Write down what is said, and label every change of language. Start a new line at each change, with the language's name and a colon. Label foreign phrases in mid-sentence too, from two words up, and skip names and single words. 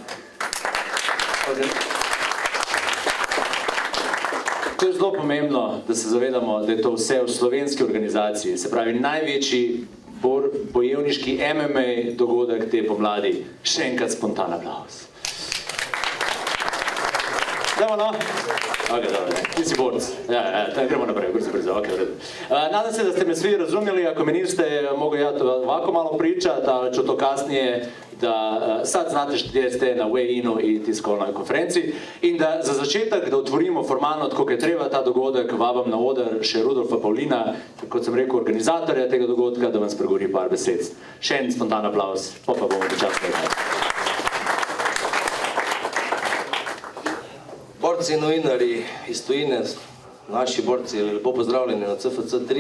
Slovenian: To je zelo pomembno, da se zavedamo, da je to vse v slovenski organizaciji, se pravi največji bojevniški MMA dogodek te pomladi. Še enkrat spontan aplauz. Dajmo, no? Ok, dobro, ti si borc. Gremo naprej,
Croatian: brzo, ok, vredo. Nadam se, da ste me svi razumjeli, ako me niste, mogu ja to ovako malo pričati, ali ću to kasnije, da sad znate gdje ste na weigh-inu i tiskovnoj konferenciji
Slovenian: in da za začetek, da otvorimo formalno, tako je treba ta dogodek, vabam na oder še Rudolfa Pavlina, kot sem rekel, organizatorja tega dogodka, da vam spregovori par besed. Še en spontan aplauz, pa bomo počasno nekaj. Borci in novinari iz tujine, naši borci, lepo pozdravljeni na CFC 3.